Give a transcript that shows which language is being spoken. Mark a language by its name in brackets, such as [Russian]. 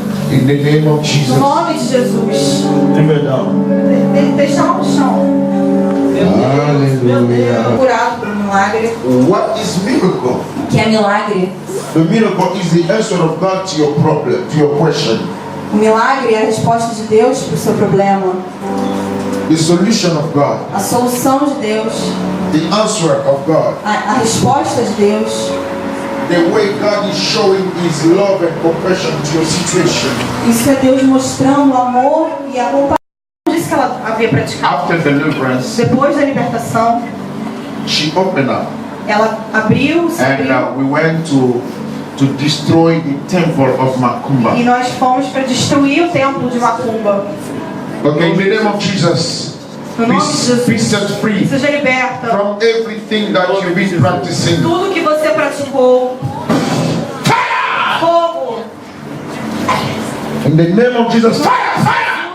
[English] In the name of [Portuguese] No [English] Jesus. [Portuguese] nome de Jesus. [English] Leave it down. [Portuguese] Deixar no chão. [English] Hallelujah. [Portuguese] Curado por um milagre. [English] What is miracle? [Portuguese] Que é milagre. [English] The miracle is the answer of God to your problem, to your question. [Portuguese] O milagre é a resposta de Deus para o seu problema. [English] The solution of God. [Portuguese] A solução de Deus. [English] The answer of God. [Portuguese] A resposta de Deus. [English] The way God is showing His love and compassion to your situation. [Portuguese] Isso é Deus mostrando o amor e a compaixão. Disse que ela havia praticado. [English] After deliverance, [Portuguese] Depois da libertação, [English] she opened up, [Portuguese] ela abriu, se [English] and [Portuguese] abriu. [English] we went to destroy the temple of Macumba. [Portuguese] E nós fomos para destruir o templo de Macumba. [English] Okay, in the name of Jesus, [Portuguese] No nome de [English] be [Portuguese] Jesus. [English] set free [Portuguese] Seja liberta. [English] from everything that you've been practicing. [Portuguese] Tudo que você praticou. Fogo. [English] In the name of Jesus, fire, fire!